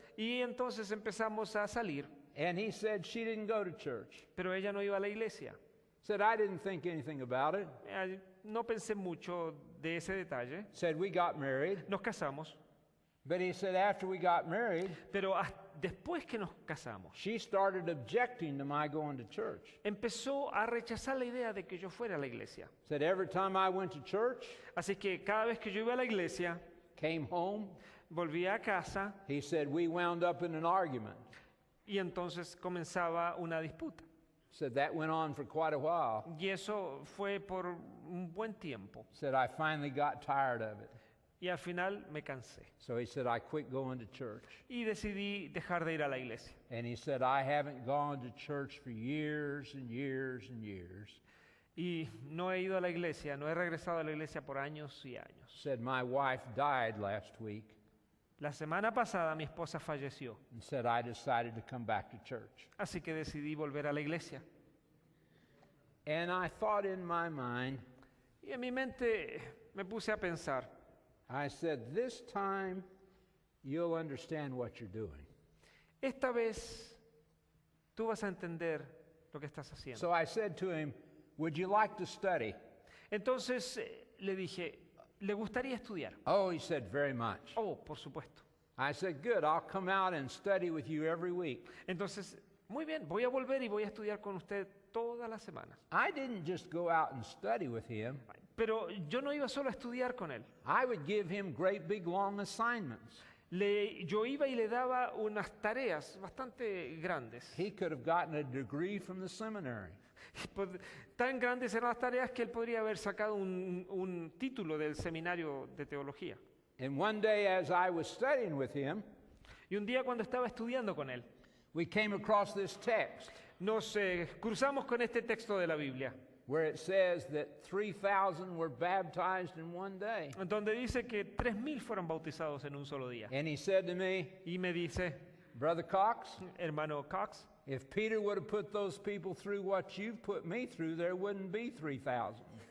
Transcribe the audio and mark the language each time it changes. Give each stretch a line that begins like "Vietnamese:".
Spanish: y entonces empezamos a salir,
English: And he said she didn't go to church.
Spanish: pero ella no iba a la iglesia.
English: Said I didn't think anything about it.
Spanish: No pensé mucho de ese detalle.
English: Said we got married.
Spanish: Nos casamos,
English: But he said after we got married,
Spanish: pero después que nos casamos,
English: she started objecting to my going to church.
Spanish: empezó a rechazar la idea de que yo fuera a la iglesia.
English: Said every time I went to church,
Spanish: Así que cada vez que yo iba a la iglesia,
English: came home,
Spanish: volvía a casa
English: he said we wound up in an argument.
Spanish: y entonces comenzaba una disputa.
English: Said that went on for quite a while.
Spanish: Y eso fue por un buen tiempo.
English: Said I finally got tired of it.
Spanish: Y al final me cansé.
English: So he said I quit going to church.
Spanish: Y decidí dejar de ir a la iglesia.
English: And he said I haven't gone to church for years and years and years.
Spanish: Y no he ido a la iglesia, no he regresado a la iglesia por años y años.
English: Said my wife died last week
Spanish: La semana pasada mi esposa falleció,
English: and said I decided to come back to church.
Spanish: así que decidí volver a la iglesia.
English: And I thought in my mind,
Spanish: Y en mi mente me puse a pensar,
English: I said, this time you'll understand what you're doing.
Spanish: esta vez tú vas a entender lo que estás haciendo.
English: So I said to him, would you like to study?
Spanish: Entonces le dije, ¿le gustaría estudiar?
English: Oh, he said, very much.
Spanish: Oh, por supuesto.
English: I said, good, I'll come out and study with you every week.
Spanish: Entonces, muy bien, voy a volver y voy a estudiar con usted todas las semanas.
English: I didn't just go out and study with him.
Spanish: Pero yo no iba solo a estudiar con él.
English: I would give him great big long assignments.
Spanish: Yo iba y le daba unas tareas bastante grandes.
English: He could have gotten a degree from the seminary.
Spanish: Tan grandes eran las tareas que él podría haber sacado un título del seminario de teología.
English: And one day as I was studying with him,
Spanish: Y un día cuando estaba estudiando con él,
English: we came across this text
Spanish: nos cruzamos con este texto de la Biblia,
English: where it says that 3,000 were baptized in one day.
Spanish: donde dice que 3,000 fueron bautizados en un solo día.
English: And he said to me,
Spanish: Y me dice,
English: Brother Cox,
Spanish: hermano Cox,
English: if Peter would have put those people through what you've put me through, there wouldn't be 3,000.